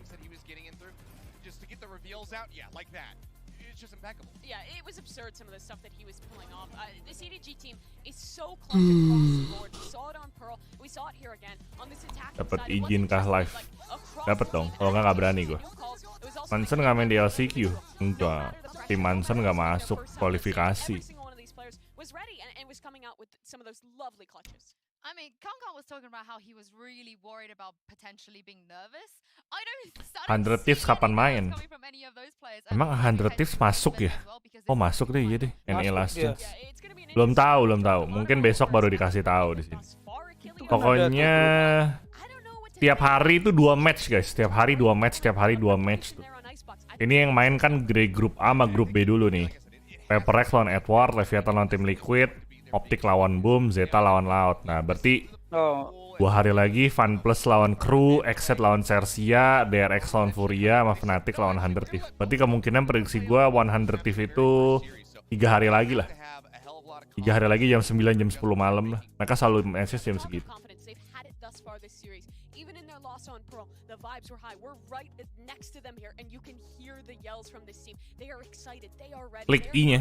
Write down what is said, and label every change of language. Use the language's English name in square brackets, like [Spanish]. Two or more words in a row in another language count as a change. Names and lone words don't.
[Indonesian] Dapat izin kah live? Dapat dong, kalau nggak berani gue. Manson nggak main di LCQ? Enggak, tim Manson nggak masuk kualifikasi. [English] I mean, Kong was talking about how he was really worried about potentially being nervous. I don't [Indonesian] 100 Thieves kapan main? Emang 100 Thieves masuk ya? Oh masuk deh, iya deh. NA Last Chance. Belum tahu. Mungkin besok baru dikasih tahu di sini. Pokoknya tiap hari itu 2 match guys. Tiap hari 2 match tuh. Ini yang main kan Grey Group A sama Grup B dulu nih. PaperX lawan Edward, Leviathan lawan Tim Liquid, Optic lawan Boom, Zeta lawan Loud. Nah berarti 2 hari lagi Fun Plus lawan Crew, Exet lawan Cersia, DRX lawan Furia, sama Fnatic lawan 100 Thieves. Berarti kemungkinan prediksi gue 100 Thieves itu 3 hari lagi lah. 3 hari lagi jam 9, jam 10 malam lah. Mereka selalu message jam segitu. Klik I-nya.